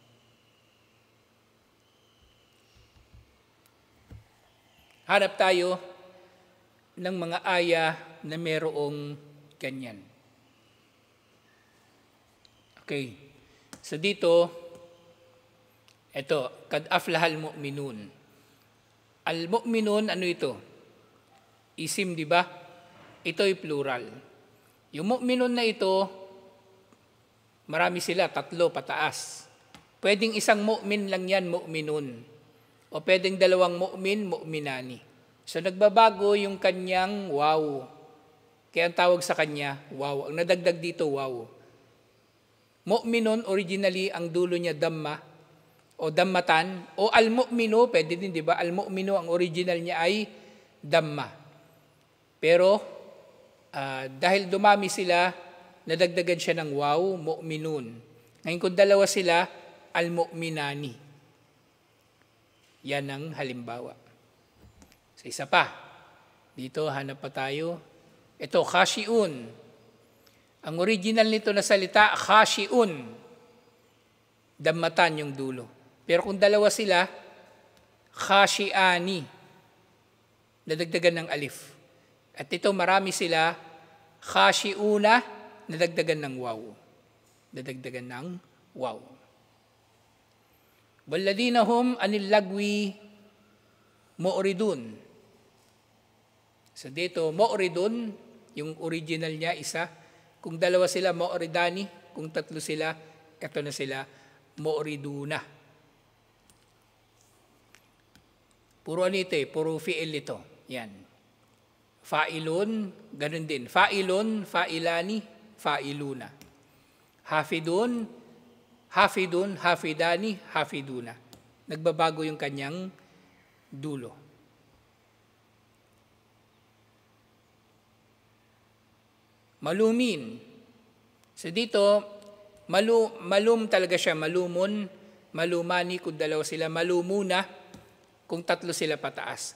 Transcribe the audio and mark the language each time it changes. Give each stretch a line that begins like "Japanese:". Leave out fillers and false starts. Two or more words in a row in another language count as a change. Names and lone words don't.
Filipino: Hanap tayo ng mga aya na merong ganyan. Okay. So dito, ito,
Arabic: قد أفلح المؤمنون.
Filipino: Al-mu'minun, ano ito? Isim, di ba? Ito'y plural. Yung mu'minun na ito, marami sila, 3 pataas. Pwedeng isang mu'min lang yan, mu'minun. O pwedeng 2 mu'min, mu'minani. So nagbabago yung kanyang waw. Kaya ang tawag sa kanya, waw. Ang nadagdag dito, waw. Mu'minun, originally, ang dulo niya damma. o dammatan, o al-mu'minu, pwede din, di ba? Al-mu'minu, ang original niya ay damma. Pero, dahil dumami sila, nadagdagan siya ng waw, mu'minun. Ngayon kung dalawa sila, al-mu'minani. Yan ang halimbawa. Sa isa pa, dito hanap pa tayo. Ito, khashi'un. Ang original nito na salita, khashi'un. Dammatan yung dulo. Pero kung dalawa sila, khashi'ani. Nadagdagan ng alif. At ito, marami sila, khashi'una, nadagdagan ng waw. Nadagdagan ng waw.
Arabic: والذين هم عن اللغو معرضون.
Filipino: So dito, mu'ridun, yung original niya, isa. Kung dalawa sila, mu'ridani. Kung tatlo sila, ito na sila, mu'riduna. Puro ano ito puro fi'il ito. Yan. Fa'ilun, ganun din. Fa'ilun, fa'ilani, fa'iluna. Hafidun, hafidun, hafidani, hafiduna. Nagbabago yung kanyang dulo. Malumin. So dito, malum talaga siya, malumun, malumani kung dalawa sila, malumuna kung tatlo sila pataas.